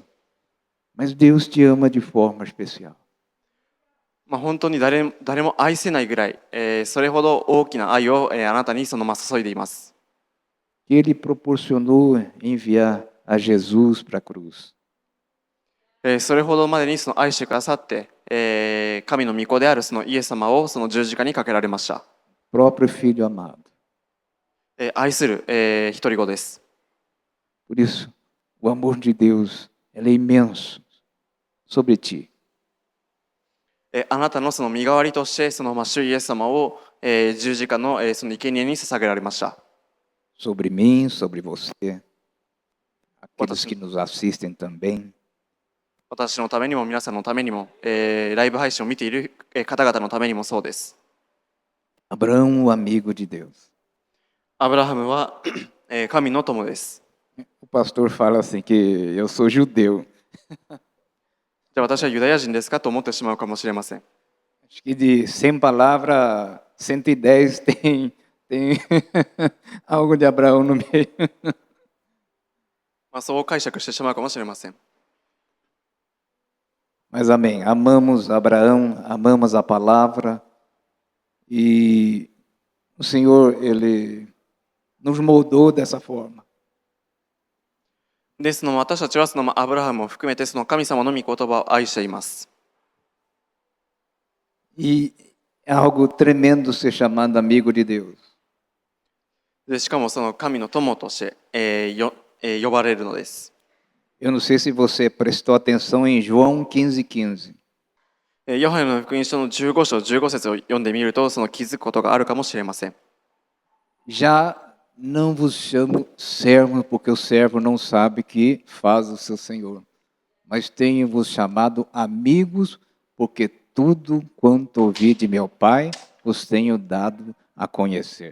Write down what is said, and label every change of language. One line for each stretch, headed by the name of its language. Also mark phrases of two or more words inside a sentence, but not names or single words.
Portuguese: Mas Deus te ama de forma especial.
Japanese: 本当に誰も愛せないぐらい、それほど大きな愛を、あなたに注いでいます。
Portuguese: Ele proporcionou enviar a Jesus para a cruz.
Japanese: それほどまでに愛してくださって、神の御子であるイエス様を十字架にかけられました。
Portuguese: Próprio filho amado.
Japanese: 愛する、一人子です。
Portuguese: Por isso, o amor de Deus ele é imenso sobre ti.
Japanese: あなたの身代わりとして主イエス様を、十字架の、生贄に捧げられました。
Portuguese: Sobre mim, sobre você, aqueles que nos assistem também.
Japanese: 私のためにも皆さんのためにも、ライブ配信を見ている方々のためにもそうです。
Portuguese: Abraão, o amigo de Deus.
Japanese: アブラハムは神の友です。
Portuguese: O pastor fala assim que eu sou judeu.
Japanese: じゃあ私はユダヤ人ですかと思ってしまうかもしれません。
Portuguese: Acho que de 100 palavras, 110 tem algo de Abraão no meio.
Japanese: そう解釈してしまうかもしれません。
Portuguese: Mas amém. Amamos Abraão, amamos a palavra e o Senhor, Ele nos moldou dessa forma.
Japanese: で、私たちはアブラハムを含めて神様の御言葉を愛しています。
Portuguese: E é algo tremendo ser chamado amigo de Deus.
Japanese: で、しかも神の友として、呼ばれるのです。
Portuguese: Eu não sei se você prestou atenção em João 15:15.
Japanese: ヨハネの福音書の15章15節を読んでみると、気づくことがあるかもしれません。
Portuguese: Já não vos chamo servo, porque o servo não sabe que faz o seu Senhor. Mas tenho-vos chamado amigos, porque tudo quanto ouvi de meu Pai, vos tenho dado a conhecer.